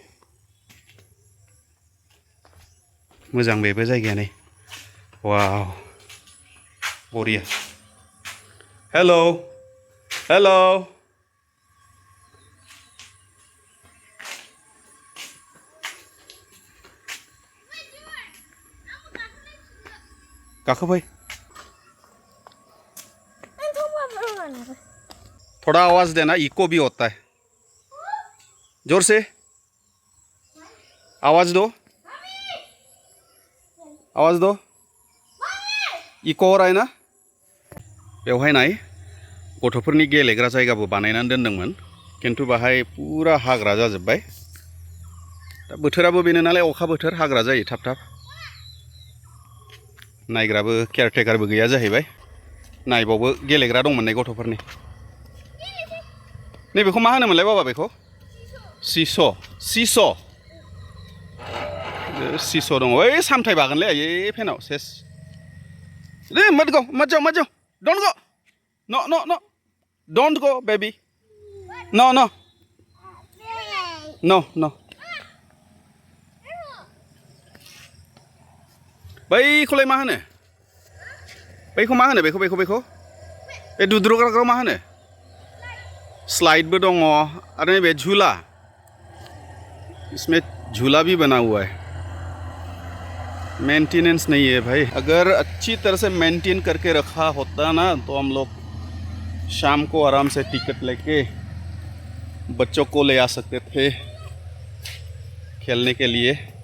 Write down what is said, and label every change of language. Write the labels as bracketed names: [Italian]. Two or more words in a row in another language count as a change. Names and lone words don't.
[Bodo] मोजां बेबो जायगाया नै वाव बरिया हेलौ गाखोफै [Hindi] थोड़ा आवाज देना इको भी होता है जोर से आवाज दो इको हो रहा है ना [Bodo] बेवहाय नाय गथ'फोरनि गेलेग्रा जायगाबो बानायनानै दोनदोंमोन किन्तु बाहाय पुरा हाग्रा जाजोब्बाय दा बोथोराबो बेनो नालाय अखा बोथोर हाग्रा जायो थाब थाब नायग्राबो केयारटेकारबो गैया जाहैबाय नायबावबो गेलेग्रा दंमोन नै गथ'फोरनि नैबेखौ मा होनोमोनलाय बाबा बेखौ सिस' दङ ओइ सामथाय बागोनलै आयै फेनाव सेस दे [Hindi] मत जाओ [English] don't go baby no [Bodo] बैखौलाय मा होनो बैखौ मा होनो बेखौ बे दुद्रुग्राखौ मा होनो स्लाइडबो दङ आरो नैबे [Hindi] झूला इसमें झूला भी बना हुआ है मेंटेनेंस नहीं है भाई अगर अच्छी तरह से मेंटेन करके रखा होता ना तो हम लोग शाम को आराम से टिकट लेके बच्चों को ले आ सकते थे खेलने के लिए